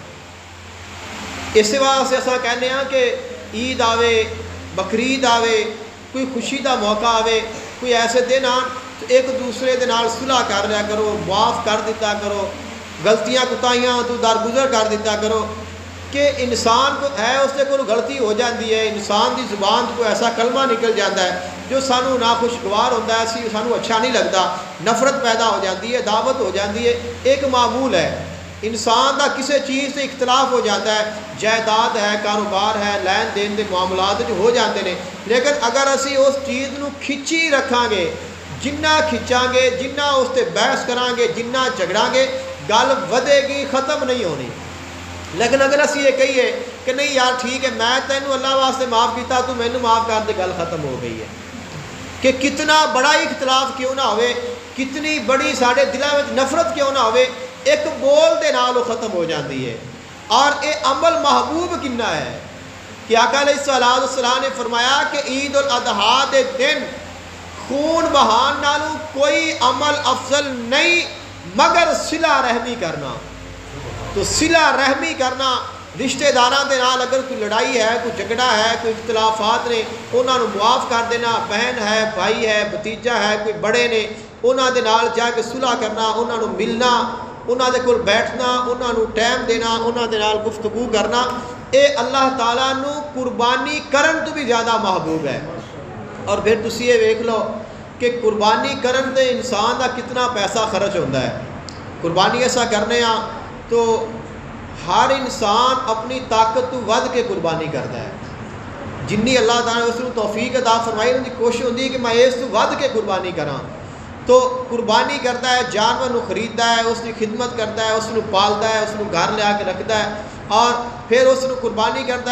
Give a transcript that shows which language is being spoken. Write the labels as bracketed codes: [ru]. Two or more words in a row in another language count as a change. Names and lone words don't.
[pa] اس واسطے اساں کہنے ہاں کہ عید آوے، بقرعید آوے، کوئی خوشی دا موقع آوے، کوئی ایسے دن آن تو ایک دوسرے دے نال صلح کر لیا کرو، معاف کر دیتا کرو، غلطیاں کوتاہیاں تو درگزر کر دیتا کرو، [ur] کہ انسان کو ہے اس سے کوئی غلطی ہو جاتی ہے، [pa] انسان دی زبان [ur] کو ایسا کلمہ نکل جاتا ہے [pa] جو سانو ناخوشگوار ہوتا ہے، سانو [ur] اچھا نہیں لگتا، نفرت پیدا ہو جاتی ہے، [pa] دعوت ہو جاتی ہے، ایک معمول ہے۔ انسان دا [ur] کسی چیز سے اختلاف ہو جاتا ہے، [pa] جائیداد ہے، کاروبار ہے، لین دین دے معاملات جو ہو جاتے ہیں، لیکن اگر اسی اس چیز نو کھچی رکھاں گے، جنہ کھچاں گے، جنہ اس تے بحث کران گے، جنہ جھگڑاں گے، گل ودے گی، ختم نہیں ہونی۔ لیکن اگر اسی یہ کہیے کہ نہیں یار ٹھیک ہے میں تینوں اللہ واسطے معاف کیتا تو مینوں معاف کر دے، گل ختم ہو گئی ہے۔ کہ کتنا بڑا ہی اختلاف کیوں نہ ہوئے، کتنی بڑی ساڑے دلاں وچ نفرت کیوں نہ ہوئے، ایک بول دے نال [ur] وہ ختم ہو جاتی ہے۔ [pa] اور یہ عمل محبوب کنا ہے کہ آقا علیہ السلام نے فرمایا کہ عید الاضحیٰ دے دن خون بہان نالو کوئی عمل افضل نہیں مگر صلہ رحمی کرنا۔ تو صلہ رحمی کرنا، رشتہ داراں دے نال اگر کوئی لڑائی ہے، کوئی جھگڑا ہے، کوئی اختلافات نے، انہاں نو معاف کر دینا، بہن ہے، بھائی ہے، بھتیجا ہے، کوئی بڑے نے، انہاں دے نال جا کے صلح کرنا، انہاں نو ملنا، انہاں دے کول بیٹھنا، انہاں نو ٹائم دینا، انہاں دے نال گفتگو کرنا، اے اللہ تعالیٰ نو قربانی کرن تو بھی زیادہ محبوب ہے۔ اور پھر تسی یہ ویکھ لو کہ قربانی کرن تے انسان دا [ur] کتنا پیسہ خرچ ہوتا ہے۔ قربانی ایسا کرنے ہاں تو ہر انسان اپنی طاقت تو ود کے قربانی کرتا ہے، جنی اللہ تعالیٰ نے اس کو توفیق عطا فرمائی ان کی کوشش ہوتی ہے کہ میں [pa] اس تو ود کے قربانی کراں، [ur] تو قربانی کرتا ہے، جانور نو خریدتا ہے، اس کی خدمت کرتا ہے، اس کو پالتا ہے، اس کو گھر لے آ کے رکھتا ہے، اور پھر اس کو قربانی کرتا ہے۔